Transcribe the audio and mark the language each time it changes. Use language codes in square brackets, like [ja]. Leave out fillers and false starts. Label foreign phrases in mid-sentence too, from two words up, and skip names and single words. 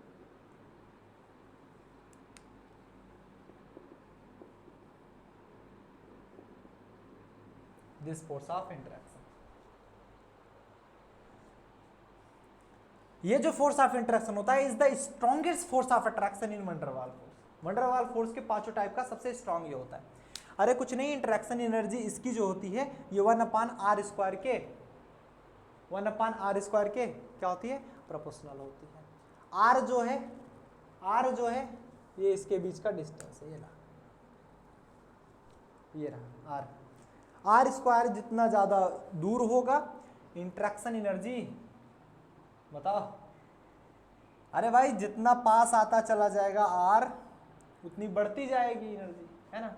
[en] this force of interaction, [hi] ये जो [en] force of interaction [hi] होता है [en] is the strongest force of attraction in van der Waal force. van der Waal force [hi] के पांचों टाइप का सबसे स्ट्रॉन्ग ये होता है। अरे कुछ नहीं, [en] interaction energy [hi] इसकी जो होती है ये 1/r² के 1/r² के क्या होती है, प्रोपोर्शनल होती है। r जो है ये इसके बीच का डिस्टेंस है, ये रहा r² जितना ज्यादा दूर होगा [en] interaction energy, [hi] बताओ, अरे भाई जितना पास आता चला जाएगा r उतनी बढ़ती जाएगी एनर्जी, है ना।